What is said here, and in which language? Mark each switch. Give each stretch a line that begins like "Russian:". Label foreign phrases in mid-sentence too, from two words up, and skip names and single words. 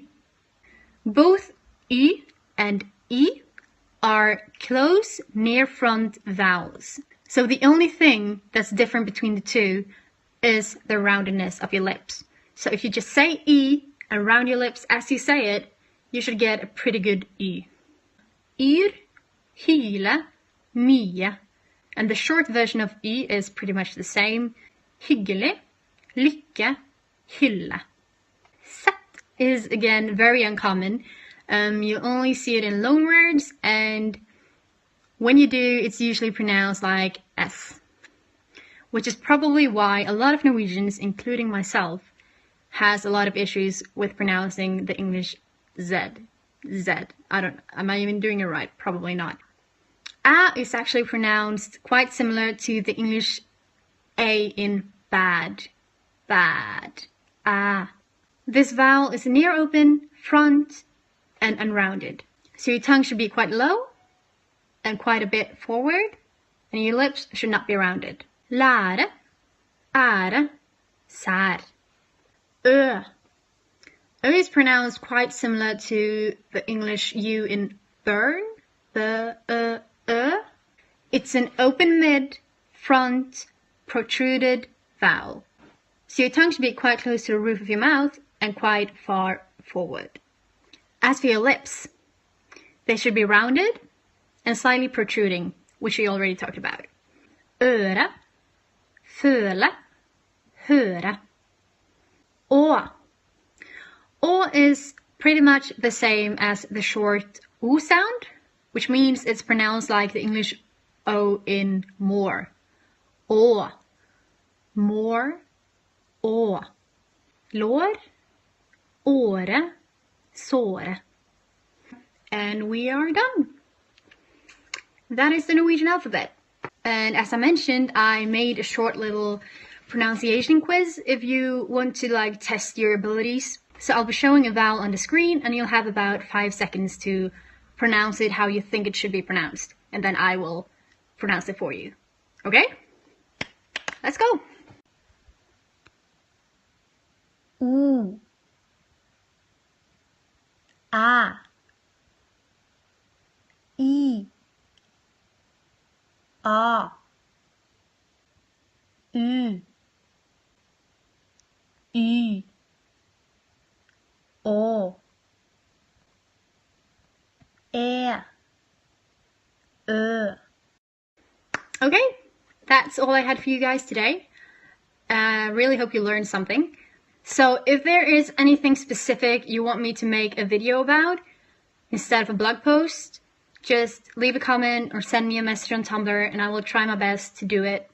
English: Both E and E are close near front vowels. So the only thing that's different between the two is the roundedness of your lips. So if you just say E and round your lips as you say it, you should get a pretty good E.
Norwegian: Ir, hyle, mye.
English: And the short version of E is pretty much the same.
Norwegian: Hyggelig, lykke, hylle.
English: Sett is again very uncommon. You only see it in loanwords, and when you do, it's usually pronounced like S, which is probably why a lot of Norwegians, including myself, has a lot of issues with pronouncing the English Z. Am I even doing it right? Probably not. A is actually pronounced quite similar to the English A in bad.
Norwegian: A.
English: This vowel is near open, front, and unrounded. So your tongue should be quite low and quite a bit forward, and your lips should not be rounded.
Norwegian: Lære, ære, sær. Ø.
English: Ö is pronounced quite similar to the English U in burn. It's an open mid, front, protruded vowel. So your tongue should be quite close to the roof of your mouth and quite far forward. As for your lips, they should be rounded and slightly protruding, which we already talked about.
Norwegian: Øre, føle, høre. Å.
English: Å is pretty much the same as the short O sound, which means it's pronounced like the English O in more.
Norwegian: Å. More. Å. Lår. Åre. Såre.
English: And we are done. That is the Norwegian alphabet. And as I mentioned, I made a short little pronunciation quiz if you want to like test your abilities. So I'll be showing a vowel on the screen and you'll have about 5 seconds to pronounce it how you think it should be pronounced. And then I will pronounce it for you. Okay? Let's go. U.
Norwegian: A. I. A. U. Y. Å. E. Ø.
English: Okay, that's all I had for you guys today. I really hope you learned something. So if there is anything specific you want me to make a video about instead of a blog post, just leave a comment or send me a message on Tumblr and I will try my best to do it.